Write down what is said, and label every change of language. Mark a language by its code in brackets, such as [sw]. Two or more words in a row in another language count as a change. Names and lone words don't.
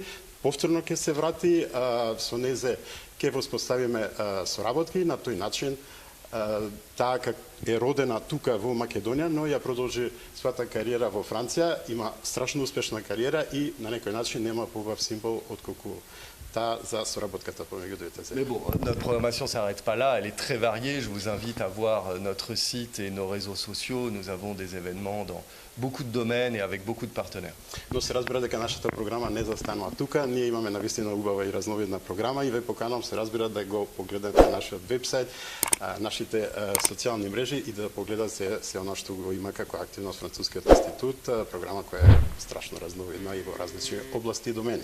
[mk] Повторно ќе се врати, со незе ќе воспоставиме соработки на тој начин. Таа е родена тука во Македонија, но ја продолжи својата кариера во Франција, има страшно успешна кариера и на некој начин нема поубав символ отколку таа за соработката помеѓу двете земји. [fr] Mais bon, notre programmation ne s'arrête pas là, elle est très variée. Je vous invite à voir notre site et nos réseaux sociaux. Nous avons des événements dans beaucoup de domaines et avec beaucoup de partenaires. [mk] Но се разбира дека нашата програма не застанува тука. Ние имаме навистина убава и разновидна програма и ве поканам се разбира да го погледнете на нашиот вебсайт, нашите социјални мрежи и да погледате се она што го има како активност Францускиот институт, програма која е страшно разновидна и во различни области и домени.